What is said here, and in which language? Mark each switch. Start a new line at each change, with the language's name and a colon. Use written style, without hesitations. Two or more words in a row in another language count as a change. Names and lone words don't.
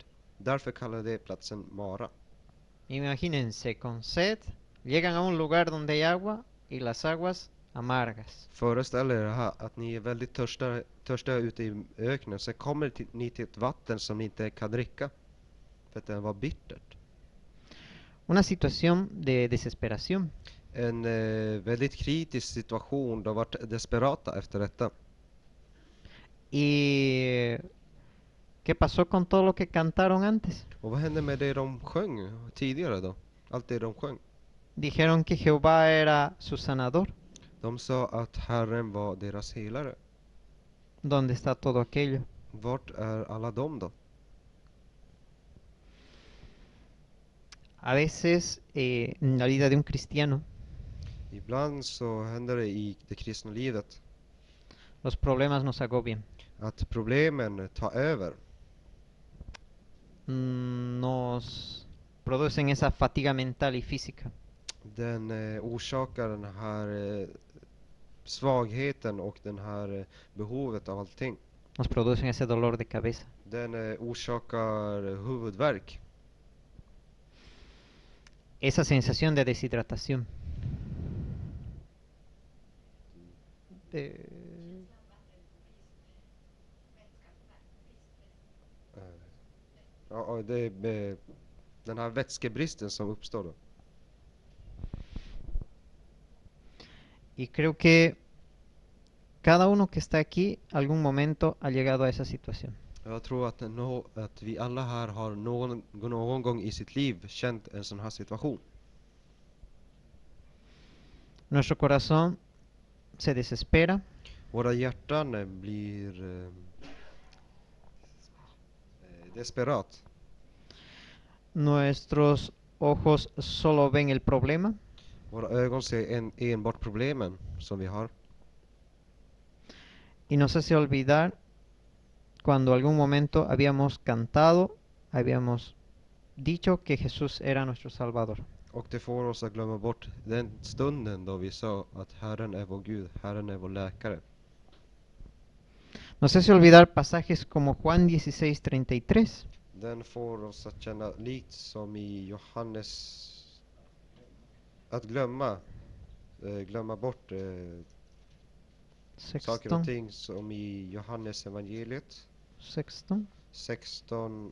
Swedish: Därför kallade de platsen Mara.
Spanish: Imagínense, con sed, llegan a un lugar donde hay agua y las aguas amargas.
Swedish: Föreställ er här att ni är väldigt törstiga ute i öknen. Sen kommer ni till ett vatten som ni inte kan dricka. För att det var bittert.
Spanish: Una situación de desesperación.
Swedish: En väldigt kritisk situation. De har varit desperata efter detta.
Spanish: ¿Y qué pasó con todo lo que cantaron antes?
Swedish: Och vad hände med det de sjöng tidigare då? Allt det de sjöng.
Spanish: Dijeron que Jehová era su sanador.
Swedish: De sa att Herren var deras helare.
Spanish: ¿Dónde está todo aquello?
Swedish: Vart är alla de då?
Spanish: A veces en la vida de un cristiano,
Swedish: Ibland så händer det i det kristna livet
Spanish: los problemas nos agobian.
Swedish: att problemen tar över.
Spanish: Nos producen esa fatiga mental y física.
Swedish: Den orsakar den här svagheten och den här behovet av allting.
Spanish: Nos producen ese dolor de cabeza.
Swedish: Den orsakar huvudvärk.
Spanish: Esa sensación de deshidratación.
Swedish: Ja, det är den här vätskebristen som uppstår då.
Spanish: Y creo que cada uno que está aquí, algún momento ha llegado a esa situación.
Swedish: Jag tror att vi alla här har någon gång i sitt liv känt en sån här situation.
Spanish: Nuestro corazón se desespera.
Swedish: Våra hjärtan blir desperat.
Spanish: Nuestros ojos solo ven el problema.
Swedish: Våra ögon ser enbart problemen som vi har.
Spanish: Y nos hace olvidar cuando algún momento habíamos cantado, habíamos dicho que Jesús era nuestro Salvador.
Swedish: Och det får oss att glömma bort den stunden då vi sa att Herren är vår Gud, Herren är vår läkare.
Spanish: Nos hace olvidar pasajes como Juan 16:33.
Swedish: Den får oss att känna likt som i Johannes, att glömma bort saker och 16, ting som i Johannes evangeliet 16